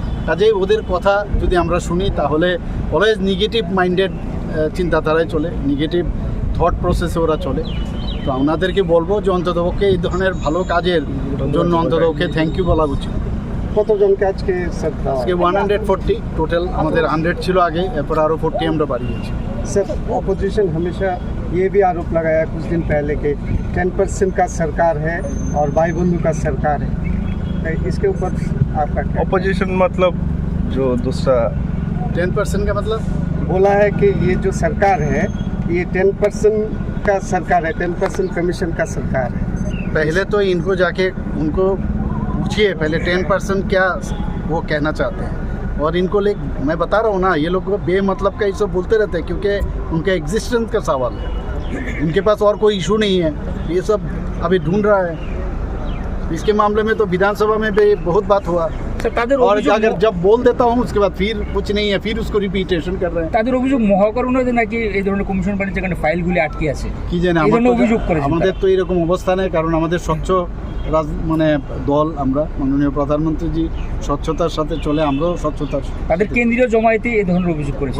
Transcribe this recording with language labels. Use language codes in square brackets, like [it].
[bn] কাজেই ওদের কথা যদি আমরা শুনি তাহলে অলওয়েজ নেগেটিভ মাইন্ডেড চিন্তাধারায় চলে, নেগেটিভ থট প্রসেসে ওরা চলে। তো আপনাদেরকে বলবো যে অন্ততপক্ষে এই ধরনের ভালো কাজের জন্য অন্ততপক্ষে থ্যাংক ইউ বলা উচিত। কতজনকে আজকে আজকে 140 টোটাল, আমাদের 100 ছিল আগে, এরপর আরও 40 আমরা বাড়িয়েছি। [hi] सर अपोजिशन हमेशा ये भी आरोप लगाया कुछ दिन पहले कि 10% का सरकार है और भाई बंधु का सरकार है, इसके ऊपर आपका क्या? ऑपोजिशन मतलब जो दूसरा 10% का मतलब बोला है कि ये जो सरकार है ये 10% का सरकार है, 10% कमीशन का सरकार है। पहले तो इनको जाके उनको पूछिए पहले 10% क्या वो कहना चाहते हैं, और इनको मैं बता रहा हूँ ना, ये लोग बेमतलब का ये सब बोलते रहते हैं क्योंकि उनके एग्जिस्टेंस का सवाल है, उनके पास और कोई इशू नहीं है। ये सब अभी ढूंढ रहा है। इसके मामले में तो विधानसभा में भी बहुत बात हुआ, और अगर जब बोल देता हूँ उसके बाद फिर कुछ नहीं है, फिर उसको रिपीटेशन कर रहे हैं। [bn] তাদের অভিযোগ মহাকরণে নাকি এই ধরনের কমিশন বানিয়ে যেখানে ফাইলগুলি আটকে আছে কি জানে, আমাদের তো এরকম অবস্থা নেই, কারণ আমাদের স্বচ্ছ মানে দল, আমরা মাননীয় প্রধানমন্ত্রীজি স্বচ্ছতার সাথে চলে, আমরাও স্বচ্ছতার। তাদের কেন্দ্রীয় জমায়েতে এই ধরনের অভিযোগ করেছে।